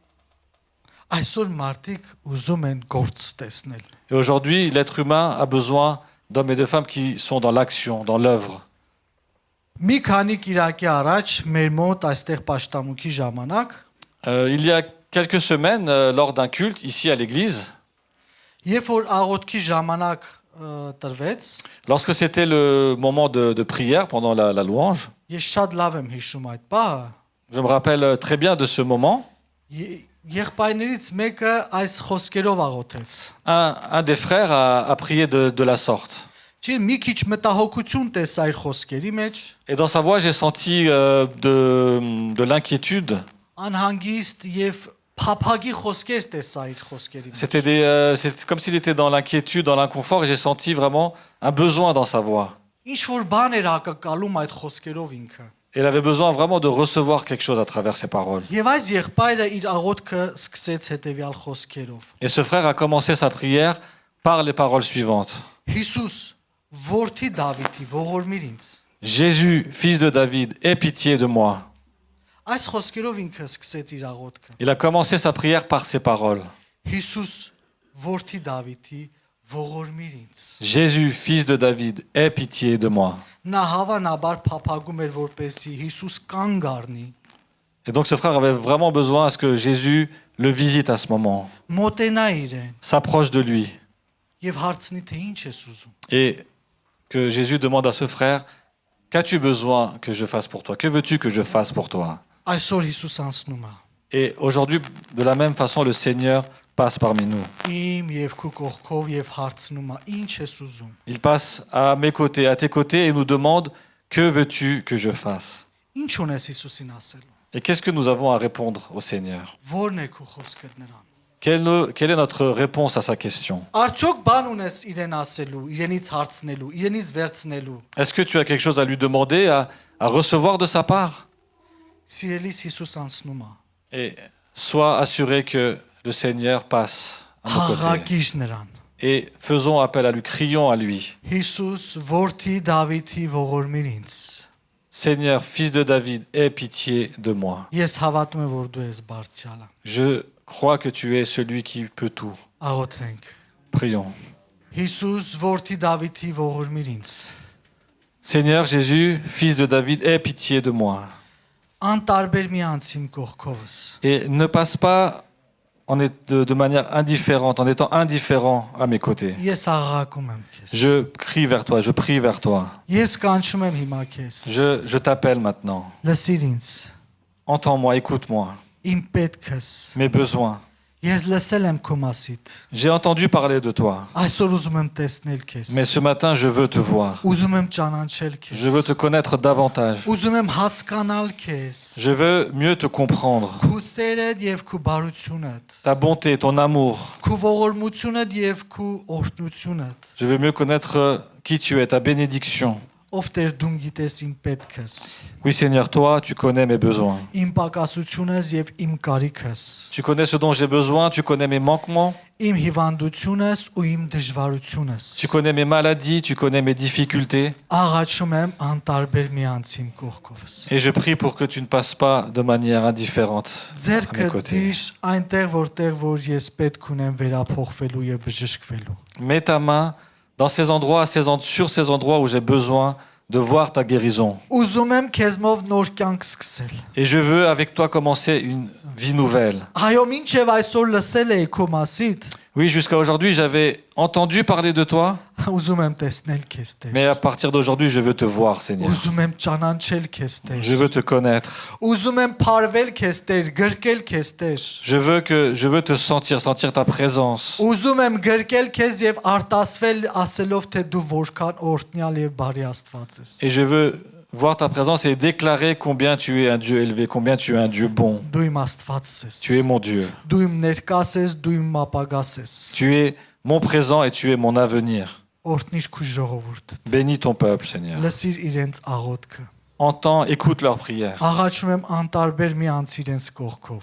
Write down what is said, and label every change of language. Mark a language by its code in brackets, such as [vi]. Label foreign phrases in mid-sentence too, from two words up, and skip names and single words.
[hy] Այսօր մարդիկ ուզում են գործ տեսնել։ [fr] Et aujourd'hui, l'être humain a besoin d'hommes et de femmes qui sont dans l'action, dans l'œuvre. [hy] Մի քանի կիրակի առաջ մեր մոտ այստեղ պաշտամունքի ժամանակ [fr] Il y a quelques semaines, lors d'un culte ici à l'église, [hy] երբ որ աղոթքի ժամանակ տրվեց, [fr] lorsque c'était le moment de prière pendant la louange, [hy] ես շատ լավ եմ հիշում այդ բանը։ [fr] je me rappelle très bien de ce moment. [hy] Եղբայրներից մեկը այս խոսքերով աղոթեց։ [fr] Un des frères a prié de la sorte. [hy] Չի մի քիչ մտահոգություն տեսա իր խոսքերի մեջ, [fr] Et dans sa voix, j'ai senti de l'inquiétude. [hy] անհանգիստ եւ փափագի խոսքեր տեսա իր խոսքերի մեջ։ [fr] C'est comme s'il était dans l'inquiétude, dans l'inconfort, et j'ai senti vraiment un besoin dans sa voix. [hy] Ինչ որ բան էր հակակալում այդ խոսքերով ինքը։ [fr] Et il avait besoin vraiment de recevoir quelque chose à travers ses paroles. [hy] Եվ այս եղբայրը իր աղոթքը սկսեց հետեւյալ խոսքերով. [fr] Et ce frère a commencé sa prière par les paroles suivantes. [hy] Հիսուս, որդի Դավիթի, ողորմիր ինձ։ [fr] Jésus, fils de David, aie pitié de moi. [hy] Այս խոսքերով ինքը սկսեց իր աղոթքը։ [fr] Il a commencé sa prière par ces paroles. [hy] Հիսուս, որդի Դավիթի, ողորմիր ինձ։ [fr] Jésus, fils de David, aie pitié de moi. [hy] Նա հավանաբար փափագում էր, որպեսզի Հիսուս կանգ առնի, [fr] Et donc ce frère avait vraiment besoin à ce que Jésus le visite à ce moment, [hy] մոտենա իրեն [fr] s'approche de lui. [hy] եւ հարցնի թե ինչ ես ուզում։ [fr] Et que Jésus demande à ce frère, qu'as-tu besoin que je fasse pour toi? Que veux-tu que je fasse pour toi? [hy] Այսօր Հիսուս անցնում է։ [fr] Et aujourd'hui, de la même façon, le Seigneur passe parmi nous. [hy] Իմ եւ քու կողքով եւ հարցնում է ինչ ես ուզում։ [fr] Il passe à mes côtés, à tes côtés et nous demande, que veux-tu que je fasse? [hy] Ինչ ունես Հիսուսին ասելու։ [fr] Et qu'est-ce que nous avons à répondre au Seigneur? [hy] Որն է քու խոսքդ նրան։ [fr] Quelle est notre réponse à sa question? [hy] Արդյոք բան ունես իրեն ասելու, իրենից հարցնելու, իրենից վերցնելու։ [fr] Est-ce que tu as quelque chose à lui demander, à recevoir de sa part? [hy] Սիրելիս Հիսուս անցնում է։ [fr] Et sois assuré que le Seigneur passe à nos côtés. [hy] Հաղակիչ նրան։ [fr] Et faisons appel à lui, crions à lui. [hy] Հիսուս, որդի Դավիթի, ողորմիր ինձ։ [fr] Seigneur, fils de David, aie pitié de moi. [hy] Ես հավատում եմ, որ դու ես բարձրալը։ [fr] Je crois que tu es celui qui peut tout. [hy] Աղոթենք։ [fr] Prions. [hy] Հիսուս, որդի Դավիթի, ողորմիր ինձ։ [fr] Seigneur Jésus, fils de David, aie pitié de moi. [hy] Անտարբեր մի անցիմ կողքովս։ [fr] Et ne passe pas de manière indifférente, en étant indifférent à mes côtés. [hy] Ես աղաղակում եմ քեզ։ [fr] Je crie vers toi, je prie vers toi. [hy] Ես կանչում եմ հիմա քեզ։ [fr] Je t'appelle maintenant. [hy] Լսիր ինձ։ [fr] Entends-moi, écoute-moi. [hy] Իմ պետքս։ [fr] Mes besoins. [hy] Ես լսել եմ քո մասիդ։ [fr] J'ai entendu parler de toi, [hy] Այսօր ուզում եմ տեսնել քեզ։ [fr] mais ce matin, je veux te voir. [hy] Ուզում եմ ճանաչել քեզ։ [fr] Je veux te connaître davantage. [hy] Ուզում եմ հասկանալ քեզ։ [fr] Je veux mieux te comprendre. [hy] Քո սերդ եւ քո բարությունդ։ [fr] Ta bonté, ton amour. [hy] Քո ողորմությունդ եւ քո օրհնությունդ։ [fr] Je veux mieux connaître qui tu es, ta bénédiction. [hy] Ով Տեր դու գիտես իմ պետքս։ [fr] Oui, Seigneur, toi, tu connais mes besoins. [hy] Իմ պակասությունս եւ իմ կարիքս։ [fr] Tu connais ce dont j'ai besoin, tu connais mes manquements, [hy] Իմ հիվանդությունս ու իմ դժվարությունս։ [fr] tu connais mes maladies, tu connais mes difficultés. [hy] Աղաչում եմ անտարբեր միանց իմ կողքովս։ [fr] Et je prie pour que tu ne passes pas de manière indifférente à mes [hy] Ձերքը [fr] côtés. [hy] դիշ այնտեղ որտեղ որ ես պետք ունեմ վերափոխվելու եւ բժշկվելու։ [fr] Mets ta main dans ces endroits, sur ces endroits où j'ai besoin de voir ta guérison. [hy] Ուզում եմ քեզմով նոր կյանք սկսել։ [fr] Et je veux avec toi commencer une vie nouvelle. [hy] Այո, մինչև այսօր լսել էի քո մասիդ։ [fr] Oui, jusqu'à aujourd'hui, j'avais entendu parler de toi, [hy] Ուզում եմ տեսնել քեզ Տեր։ [fr] mais à partir d'aujourd'hui, je veux te voir, Seigneur. [hy] Ուզում եմ ճանաչել քեզ Տեր։ [fr] Je veux te connaître. [hy] Ուզում եմ փարվել քեզ Տեր, գրկել քեզ Տեր։ [fr] Je veux te sentir ta présence. [hy] Ուզում եմ գրկել քեզ եւ արտասվել ասելով թե դու որքան օրհնյալ եւ բարի Աստված ես։ [fr] Et je veux voir ta présence et déclarer combien tu es un Dieu élevé, combien tu es un Dieu bon. [hy] Դու իմ Աստվածս ես։ [fr] Tu es mon Dieu. [hy] Դու իմ ներկաս ես, դու իմ ապագաս ես։ [fr] Tu es mon présent et tu es mon avenir. [hy] Օրհնիր քո ժողովուրդը։ [fr] Bénis ton peuple, Seigneur. [hy] Լսիր իրենց աղոթքը։ [fr] Entends, écoute leurs prières. [hy] Աղաչում եմ անտարբեր մի անց իրենց կողքով։